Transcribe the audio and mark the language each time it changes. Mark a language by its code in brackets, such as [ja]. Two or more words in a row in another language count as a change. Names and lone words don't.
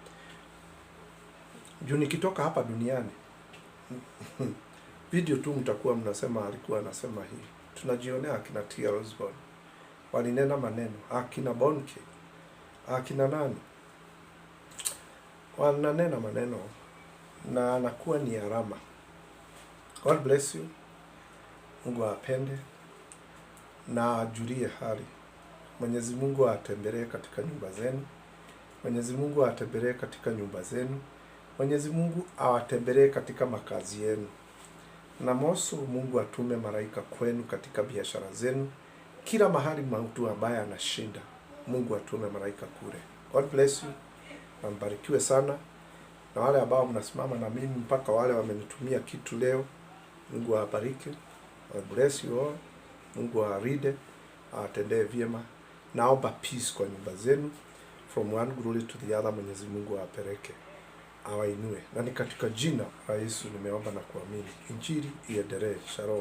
[sw] Juu nikitoka hapa duniani video tu mtakuwa mnasema alikuwa anasema hii. Tunajionea akina Tia Osborne. Walinena maneno. Akina Bonke. Akina nani. Wananena maneno. Na anakuwa ni alama. [en] God bless you. [sw] Mungu apende. Na ajulie hali. Mwenyezi Mungu atembelee katika nyumba zenu. Mwenyezi Mungu atembelee katika nyumba zenu. Mwenyezi Mungu awatembelee katika makazi yenu. Na mosu Mungu atume malaika kwenu katika biashara zenu. Kila mahali mtu ambaye anashinda, Mungu atume malaika kule. [en] God bless you. [sw] Na mbarikiwe sana. Na wale ambao mnasimama na mimi mpaka wale wamenitumia kitu leo, Mungu awabariki. [en] God bless you all. [sw] Mungu awarinde, awatendee vyema. Naomba peace kwa nyumba zenu. [en] From one glory to the other, [sw] Mwenyezi Mungu awapeleke. Awainue. Na ni katika jina la Yesu nimeomba na kuamini. Injili iendelee. Shalom.